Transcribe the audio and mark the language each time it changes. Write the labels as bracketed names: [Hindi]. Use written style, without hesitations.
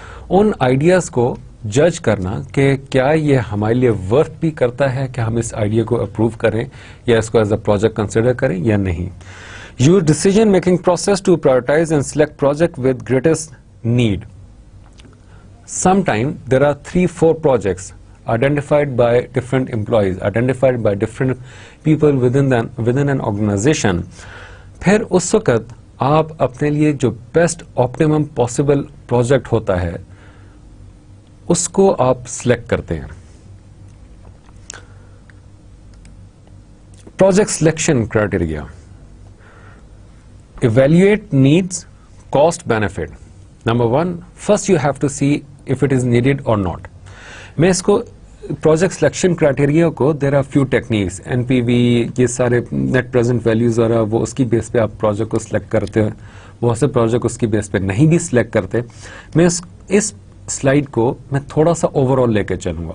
[Urdu] ان ideas کو جج کرنا کہ کیا یہ ہمارے لیے ورتھ بھی کرتا ہے کہ ہم اس آئیڈیا کو اپروو کریں یا اس کو ایز اے پروجیکٹ کنسیڈر کریں یا نہیں. [English] Your decision making process to prioritise and select project with greatest need. Sometimes there are 3-4 projects identified by different employees, identified by different people within an organization. [Urdu] پھر اس وقت آپ اپنے لیے جو بیسٹ آپٹیمم پاسبل پروجیکٹ ہوتا ہے اس کو آپ سلیکٹ کرتے ہیں. Project selection criteria. [English] Evaluate needs, cost, benefit. Number 1, first you have to see if it is needed or not. [Urdu] میں اس کو پروجیکٹ سلیکشن کرائٹیریا کو [English] there are few techniques, [Urdu] NPV, یہ سارے نیٹ پریزنٹ ویلیوز اور وہ اس کی بیس پہ آپ پروجیکٹ کو سلیکٹ کرتے ہیں. بہت سے پروجیکٹ اس کی بیس پہ نہیں بھی سلیکٹ کرتے. میں اس سلائیڈ کو میں تھوڑا سا اوور آل لے کے چلوں گا.